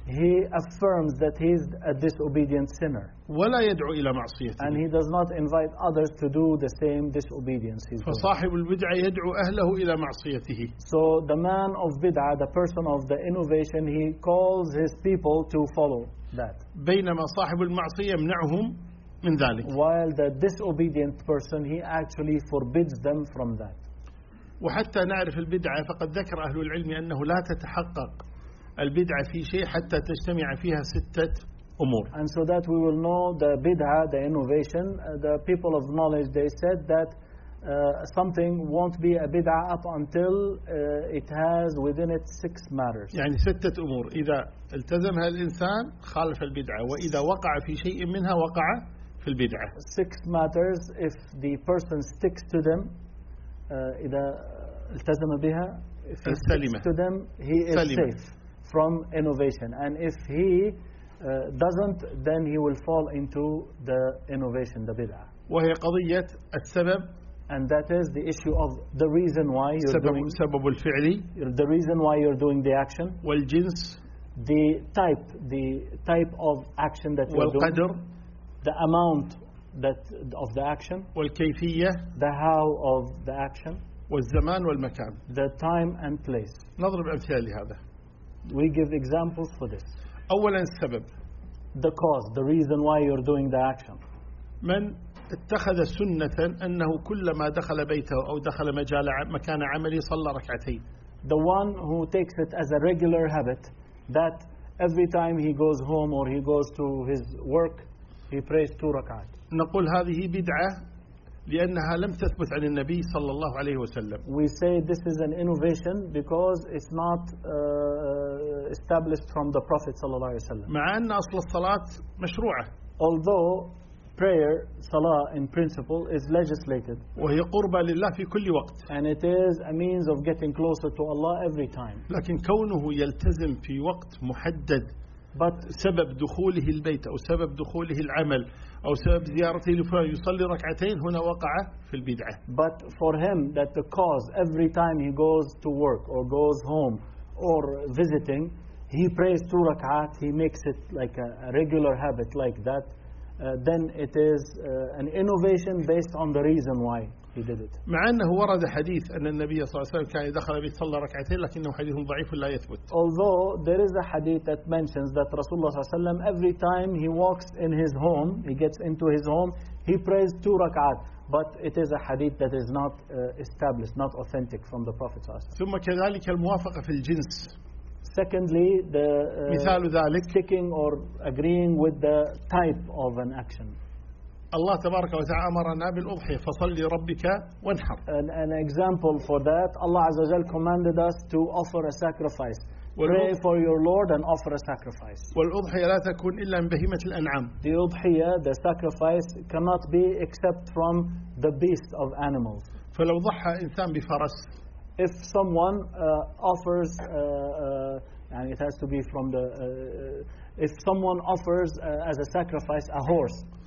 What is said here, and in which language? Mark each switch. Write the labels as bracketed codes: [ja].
[en] He affirms that he is a disobedient sinner. [ar] ولا يدعو إلى معصيته. [en] And he does not invite others to do the same disobedience. [ar] فصاحب البدعة يدعو أهله إلى معصيته. [en] So the man of bid'ah, the person of the innovation, he calls his people to follow. That. [ar] بينما صاحب المعصية منعهم من ذلك. [en] While the disobedient person, he actually forbids them from that. [ar] وحتى نعرف البدعة فقد ذكر أهل العلم أنه لا تتحقق البدعة في شيء حتى تجتمع فيها ستة أمور. [en] And so that we will know the bid'ah, the innovation, the people of knowledge, they said that something won't be a bid'ah up until it has within it six matters. [ar] يعني ستة أمور إذا التزمها الإنسان خالف البدعة وإذا وقع في شيء منها وقع في البدعة. [en] Six matters if the person sticks to them [ar] إذا التزم بها [en] if he sticks to them he is safe from innovation and if he doesn't then he will fall into the innovation, the bid'ah. [ar] وهي قضية السبب. [en] And that is the issue of the reason why you're [ar] سبب الفعل [en] the reason why you're doing the action [ar] والجنس [en] the type of action that we do, the amount that of the action, [ar] والكيفية, [en] the how of the action, [ar] والزمان والمكان, [en] the time and place. [ar] نضرب أمثلة لهذا. [en] We give examples for this. [ar] أولا السبب, [en] the cause, the reason why you're doing the action. [ar] من اتخذ سنة أنه كلما دخل بيته أو دخل مجال مكان عملي صلى ركعتين. [en] The one who takes it as a regular habit that every time he goes home or he goes to his work, he prays two rak'at. [ar] نقول هذه بدعة لأنها لم تثبت عن النبي صلى الله عليه وسلم. [en] We say this is an innovation because it's not established from the Prophet [ar] صلى الله عليه وسلم. مع أن أصل الصلاة مشروعة. [en] Although prayer, salah in principle, is legislated. [ar] وهي قربة لله في كل وقت. [en] And it is a means of getting closer to Allah every time. [ar] لكن كونه يلتزم في وقت محدد. [en] But [ar] سبب دخوله البيت أو سبب دخوله العمل أو سبب زيارته لفلان يصلي ركعتين هنا وقع في البدعة. [en] But for him that the cause every time he goes to work or goes home or visiting, he prays two rak'at, he makes it like a regular habit like that, then it is an innovation based on the reason why he did it. [ar] مع أنه ورد حديث أن النبي صلى الله عليه وسلم كان دخل البيت صلى ركعتين لكنه حديث ضعيف لا يثبت. [en] Although there is a hadith that mentions that Rasulullah [ar] صلى الله عليه وسلم [en] every time he walks in his home, he gets into his home, he prays two rak'at. But it is a hadith that is not established, not authentic from the Prophet [ar] صلى الله عليه وسلم. ثم كذلك الموافقة في الجنس. [en] Secondly, the [ar] مثال ذلك, [en] ticking or agreeing with the type of an action. [ar] Allah تبارك وتعالى أمرنا بالأضحية فصلي ربك وانحر. [en] An example for that, Allah [ar] عز وجل [en] commanded us to offer a sacrifice. Pray for your Lord and offer a sacrifice. [ar] والأضحية لا تكون إلا من بهيمة الأنعام. [en] The أضحية, the sacrifice, cannot be except from the beast of animals. [ar] فلو ضحى إنسان بفرس, [en] if someone offers and it has to be from the if someone offers as a sacrifice a horse,